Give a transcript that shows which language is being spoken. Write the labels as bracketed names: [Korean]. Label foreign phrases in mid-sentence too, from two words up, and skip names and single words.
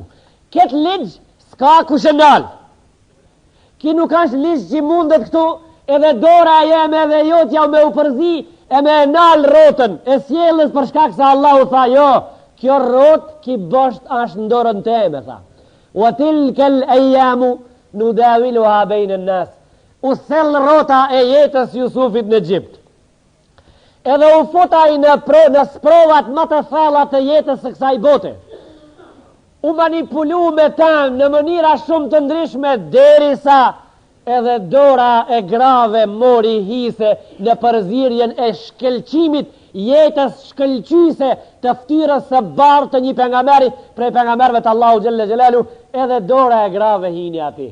[Albanian] Këtë ligj s'ka kush e nal. Ki nuk është ligj që mundet këtu edhe dora jeme edhe jotja me u përzi e me nal rrotën e sjellës për shkak se Allahu tha jo, kjo rrotë ki bosht është në dorën teme, tha. [Arabic] وتلك الأيام نداولها بين الناس. [Albanian] U sell rrota e jetës Jusufit në Egjipt. Edhe u futaj në sprovat më të thella të jetës së kësaj bote. U manipulu me ta në mënyra shumë të ndryshme derisa edhe dora e grave mori hise në përzirjen e shkelqimit jetës shkëlqyse të ftyrës së bardhë të një pejgamberi prej pejgamberëve të Allahu [Arabic] جل جلاله, [Albanian] edhe dora e grave hini aty.